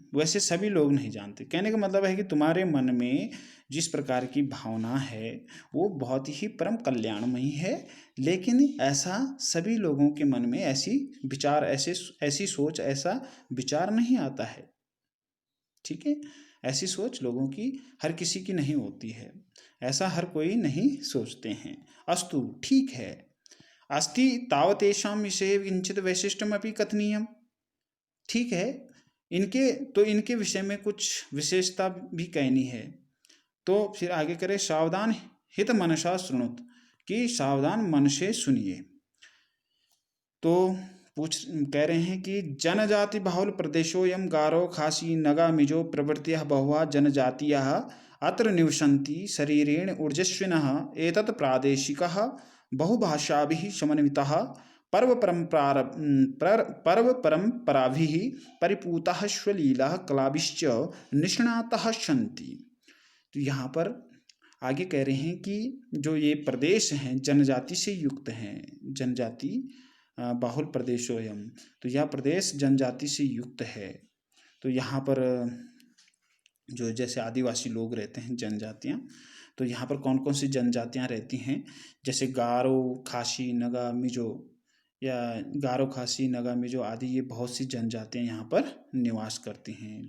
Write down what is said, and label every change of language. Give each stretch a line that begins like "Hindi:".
Hindi: वैसे सभी लोग नहीं जानते। कहने का मतलब है कि तुम्हारे मन में जिस प्रकार की भावना है वो बहुत ही परम कल्याणमयी है, लेकिन ऐसा सभी लोगों के मन में ऐसी विचार, ऐसी सोच, ऐसा विचार नहीं आता है। ठीक है, ऐसी सोच लोगों की हर किसी की नहीं होती है, ऐसा हर कोई नहीं सोचते हैं। अस्तु, ठीक है।
Sanskrit: अस्ति तावतेषां विषये किंचित वैशिष्ट्यमपि कथनीयम्।
Hindi: ठीक है, इनके विषय में कुछ विशेषता भी कहनी है। तो फिर आगे करें,
Sanskrit: सावधान हित मनसा शृणुत,
Hindi: कि सावधान मन से सुनिए। तो कह रहे हैं कि
Sanskrit: जनजाति बाहुल प्रदेशोऽयं गारो खासी नगा मिजो प्रभृतयः बहुवा जनजातीयः अत्र निवसन्ति शरीरेण ऊर्जस्विनः एतत् प्रादेशिकः बहुभाषाभिः समन्वितः पर्व परम्पराभिः परिपूतः स्वलीला कलाभिश्च निष्णातः सन्ति।
Hindi: तो यहाँ पर आगे कह रहे हैं कि जो ये प्रदेश हैं जनजाति से युक्त हैं,
Sanskrit: जनजाति बाहुल प्रदेशोऽयं,
Hindi: तो यह प्रदेश जनजाति से युक्त है। तो यहाँ पर जो जैसे आदिवासी लोग रहते हैं, जनजातियाँ, तो यहाँ पर कौन कौन सी जनजातियाँ रहती हैं, जैसे गारो, खासी, नगा, मिजो, या गारो, खासी, नगा, मिजो आदि, ये बहुत सी जनजातियाँ यहाँ पर निवास करती हैं।